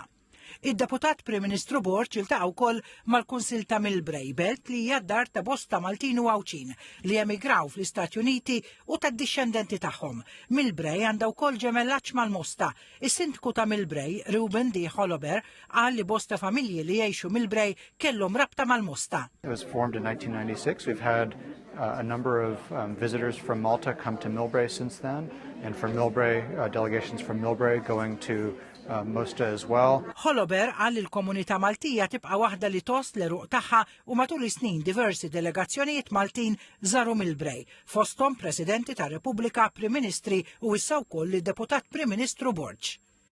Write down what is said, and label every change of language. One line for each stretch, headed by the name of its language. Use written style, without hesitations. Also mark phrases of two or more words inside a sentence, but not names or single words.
Maltese: Id-Deputat Prim Ministru Borch iltaqa' wkoll mal-Kunsill ta' Millbrae Belt li hija d-dar ta' bosta Maltin u Għawċin li emigraw fl-Istati Uniti u tad-dixxendenti tagħhom. Millbrae għandha wkoll ġemellaġġ mal-Mosta. Is-Sindku ta' Millbrae, Ruben D. Holober, qal li bosta familji li jgħixu Millbrae kellhom rabta mal-Mosta.
English: It was formed in 1996. We've had a number of visitors from Malta come to Millbrae since then, and from Millbrae, delegations from Millbrae going to Mosta as well.
Maltese: Holober għal il-komunità Maltija tibqa' waħda li tost l-eruq tagħha u matul is-snin diversi delegazzjonijiet Maltin żaru Millbrae, fosthom Presidenti tar-Repubblika, Prim Ministri u issa wkoll id-Deputat Prim Ministru Borch.